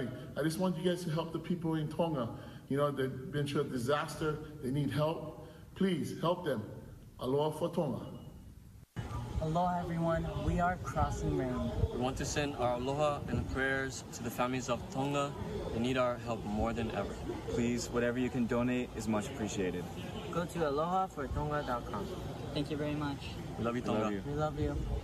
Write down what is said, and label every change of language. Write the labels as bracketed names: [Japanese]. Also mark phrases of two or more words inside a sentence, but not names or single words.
[English] I just want you guys to help the people in Tonga. You know, they've been through a disaster. They need help. Please help them. Aloha4Tonga. Aloha everyone, we are Crossing Rain. We want to send our aloha and prayers to the families of Tonga. They need our help more than ever. Please, whatever you can donate is much appreciated. Go to Aloha4Tonga.com. Thank you very much. We love you, Tonga. We love you.